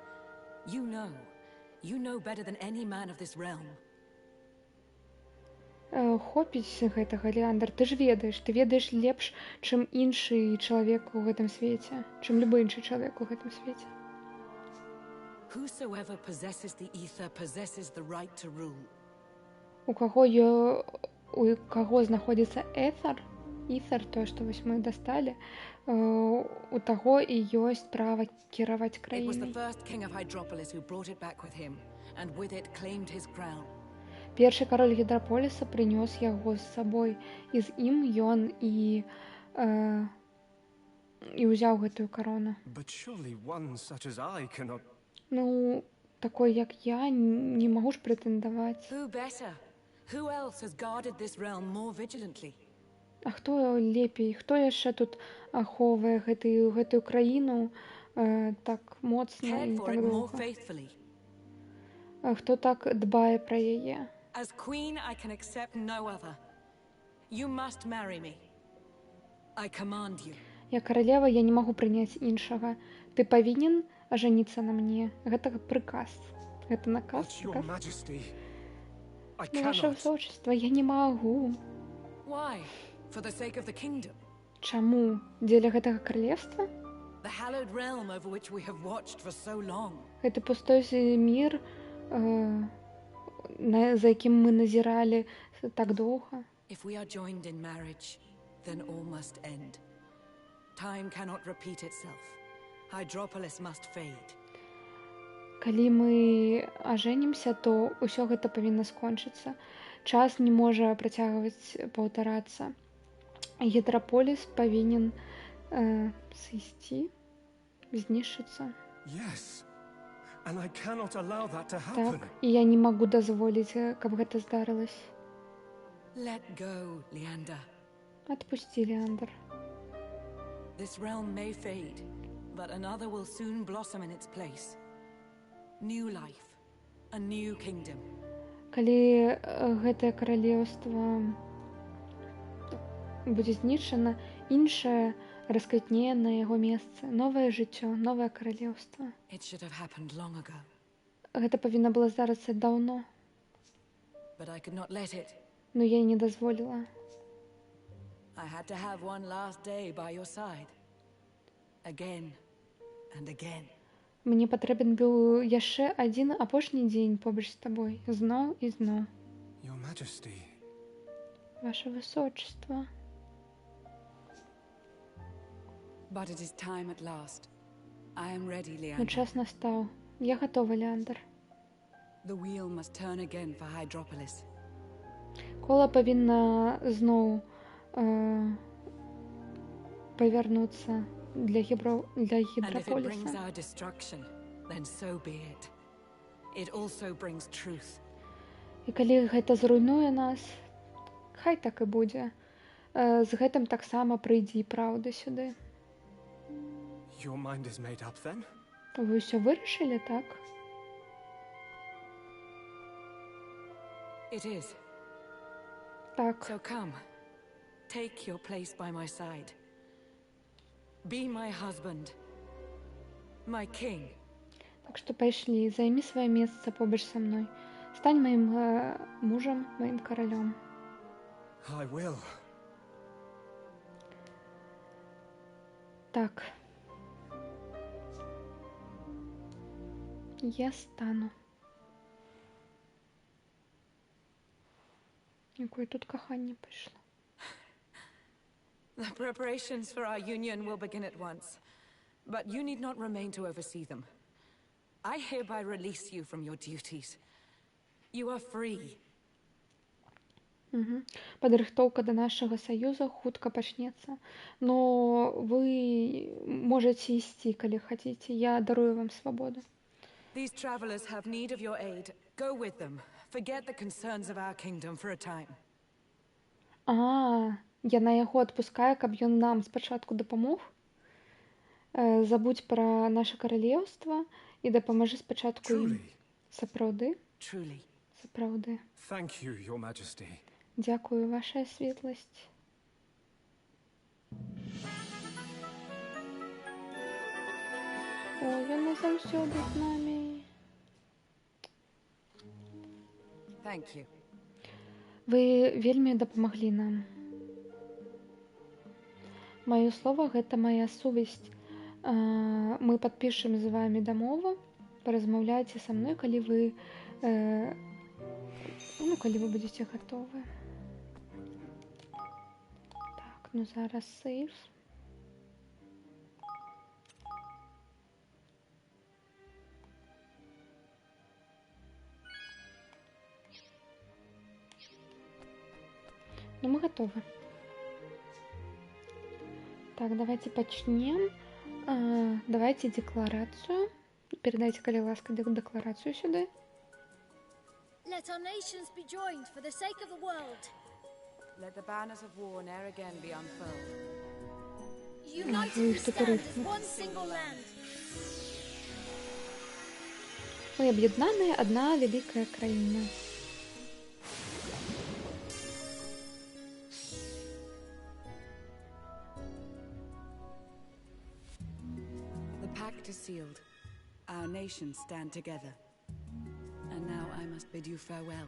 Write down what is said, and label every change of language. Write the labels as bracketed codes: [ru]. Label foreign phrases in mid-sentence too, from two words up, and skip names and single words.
[be] Хопіць гэтага, Леандр, ты ведаеш лепш, чым іншы чалавек у гэтым свеце, чым любы іншы чалавек у гэтым свеце. У каго знаходзіцца этар, Ітher, тое, што вось мы дасталі, у таго і ёсць права кіраваць [en] It was the [be] краінай. [en] first king of Hydropolis who brought it back with him, and with it claimed his crown. [be] Першы кароль Гідраполіса прынёс яго з сабой, і з ім ён і ўзяў гэтую карону. [en] But surely one such as I cannot... [be] Ну, такой, як я, не магу ж прэтэндаваць. [en] Who better? Who else has guarded this realm more vigilantly? [be] А хто лепей? Хто яшчэ тут ахоўвае гэтую краіну так моцна [en] Cared [be] і [en] for [be] так [en] it more [be] доўга? [en] faithfully. [be] Хто так дбае пра яе? [en] As queen, I can accept no other. You must marry me. I command you. [be] Я каралева, я не магу прыняць іншага. Ты павінен ажаніцца на мне. Гэта прыказ. Гэта наказ. [en] But your majesty... I [be] Ну, ваше [en] cannot... [be] высочество, я не магу. [en] Why? For the sake of the kingdom. [be] Чаму? Дзеля гэтага каралевства? [en] The hallowed realm over which we have watched for so long. [be] Гэты пустой мір, за якім мы назіралі так доўга. [en] If we are joined in marriage, then all must end. Time cannot repeat itself. Hydropolis must fade. [be] Калі мы ажэнімся, то ўсё гэта павінна скончыцца. Час не можа працягваць паўтарацца. Гідраполіс павінен сысці, знішчыцца. [en] Yes. And I cannot allow that to [be] Так, [en] happen. [be] і я не магу дазволіць, каб гэта здарылася. [en] Let go, Leander. [be] Адпусці, Леандр. [en] This realm may fade, but another will soon blossom in its place. New life, a new kingdom. [be] Калі гэтае каралеўства будзе знішчана, іншае расквітнее на яго месцы. Новае жыццё, новае каралеўства. [en] It should have happened long ago, [be] Гэта павінна было здарыцца даўно, [en] but I could not let it. [be] но я не дазволіла. [en] I had to have one last day by your side. Again and again. [be] Мне патрэбен быў яшчэ адзін апошні дзень побач з табой. Зноў і зноў. [en] Your majesty... [ru] Ваше высочество. [en] But it is time at last. I am ready, [be] Ну, [en] Leander. [be] час настаў. Я гатова, Леандр. [en] The wheel must turn again for Hydropolis. [be] Кола павінна зноў павярнуцца для [en] And if it brings [be] Гідраполіса. [en] our destruction, then so be it. It also brings truth. [be] І калі гэта зруйнуе нас, хай так і будзе. З гэтым таксама прыйдзе і праўда сюды. [en] Your mind is made up then? [be] Вы ўсё вырашылі, так? [en] It is. [be] Так. [en] So come, take your place by my side. Be my husband, my king. [be] Так што пайшлі, займі сваё месца побач са мной. Стань маім мужам, маім каралём. I will. Так. Я стану. Якое тут каханне пайшло. [en] The preparations for our union will begin at once, but you need not remain to oversee them. I hereby release you from your duties. You are free. [be] Падрыхтоўка да нашага саюза хутка пачнецца. Но вы можаце ісці, калі хацеце. Я дарую вам свабоду. [en] These travelers have need of your aid. Go with them. Forget the concerns of our kingdom for a time. [be] Яна яго адпускае, каб ён нам спачатку дапамог. Забудзь пра наша каралеўства і дапамажы спачатку ім. [en] Truly. [be] Сапраўды? [en] Truly. [be] Сапраўды. [en] Thank you, your majesty. [be] Дзякую, ваша светласць. О, ён назаўсёды з намі. [en] Thank you. [be] Вы вельмі дапамаглі нам. Маё слова — гэта мая сувязь. Мы падпішам з вамі дамову. Паразмаўляйце са мной, калі вы будзеце гатовы. Так, ну зараз сейф. Ну, [ru] мы готовы. [uk] Так, давайте почнем. [ru] Давайте декларацию. Передайте, [uk] коли ласка, [ru] декларацию сюда. [en] Let our nations be joined for the sake of the world. Let the banners of war ne'er again be unfurled. United [ru] Ой, [en] we [ru] что-то [en] stand [ru] рифм. [en] as one single land. [uk] Мы об'єднані, одна велика країна. [en] The pact is sealed. Our nations stand together. And now I must bid you farewell.